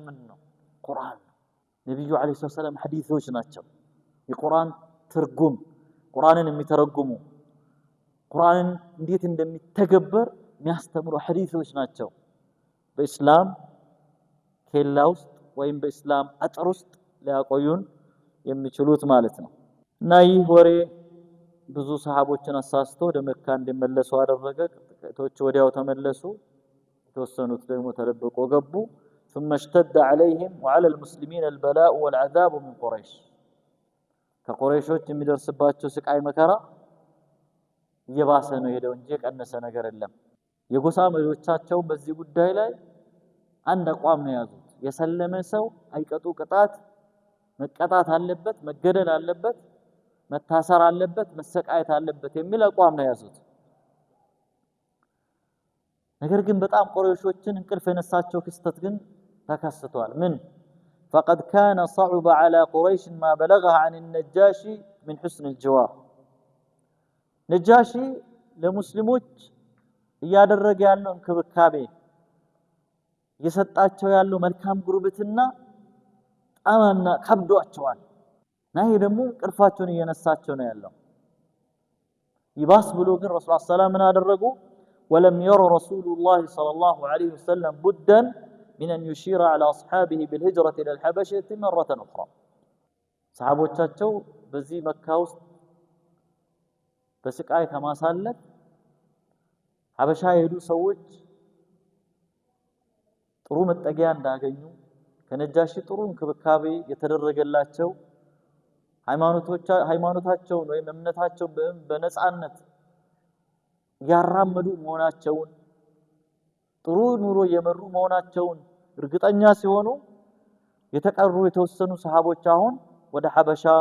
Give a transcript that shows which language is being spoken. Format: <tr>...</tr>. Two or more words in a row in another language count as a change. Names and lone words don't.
<am>ምን ነው ቁርአን ነብዩ</am> <ar>عليه السلام</ar> <am>ሐዲሶች ናቸው የቁርአን ትርጉም ቁርአንን የሚተረጉሙ ቁርአንን እንዴት እንደሚተገበር የሚያስተምሩ ሐዲሶች ናቸው በእስላም ኬላ ውስጥ ወይም በእስላም አጥር ውስጥ ሊያቆዩን የሚችሉት ማለት ነው እና ይህ ወሬ ብዙ ሰሃቦችን አሳስቶ ወደ መካ እንዲመለሱ አደረገ ጥቂቶች ወዲያው ተመለሱ የተወሰኑት ደግሞ ተደብቆ ገቡ</am> <ar>ثم اشتد عليهم وعلى المسلمين البلاء والعذاب من قريش</ar> <am>ከቁረይሾች የሚደርስባቸው ስቃይ መከራ እየባሰ ነው ሄደው እንጂ ቀነሰ ነገር የለም የጎሳ መሪዎቻቸው በዚህ ጉዳይ ላይ አንድ አቋም ነው ያዙት የሰለመ ሰው አይቀጡ ቅጣት መቀጣት አለበት መገደል አለበት መታሰር አለበት መሰቃየት አለበት የሚል አቋም ነው ያዙት ነገር ግን በጣም ቁረይሾችን እንቅልፍ የነሳቸው ክስተት ግን ተከስቷል ምን</am> <ar>فقد كان صعب على قريش ما بلغها عن النجاشي من حسن الجوار</ar> <am>نجاشي ለሙስሊሞች እያደረገ ያለው እንክብካቤ እየሰጣቸው ያለው መልካም ጉርብትና ጣማና ከብዷቸዋል ናይ ደግሞ ቅርፋቸውን እየነሳቸው ነው ያለው ይባስ ብሎ ግን</am> <ar>رسول صلى الله عليه</ar> <am>አደረጉ</am> <ar>ولم ير رسول الله صلى الله عليه وسلم بدا من ان يشير على اصحابه بالهجره الى الحبشه مره اخرى</ar> <am>صحابዎቻቸው በዚህ መካ ውስጥ በስቃይ ከማሳለፍ ሐበሻ የሄዱ ሰዎች ጥሩ መጠጊያ እንዳገኙ ከነጃሺ ጥሩ እንክብካቤ የተደረገላቸው ሃይማኖታቸውን ወይም እምነታቸውን በነጻነት ያራመዱ መሆናቸውን ጥሩ ኑሮ የመሩ መሆናቸውን እርግጠኛ ሲሆኑ የተቀሩ የተወሰኑ ሰሃቦች አሁን ወደ ሐበሻ</am>